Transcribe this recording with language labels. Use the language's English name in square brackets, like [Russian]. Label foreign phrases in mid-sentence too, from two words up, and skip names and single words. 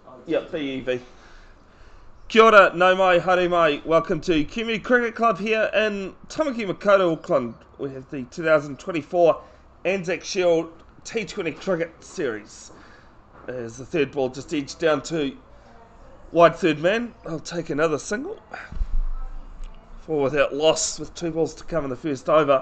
[English] Yep, BEV. [Māori] Kia ora, nau mai, haere mai. [English] Welcome to Community Cricket Club here in Tamaki Makaurau, Auckland. We have the 2024 Anzac Shield T20 Cricket Series. As the third ball just edged down to wide third man, I'll take another single. 4 without loss with 2 balls to come in the first over.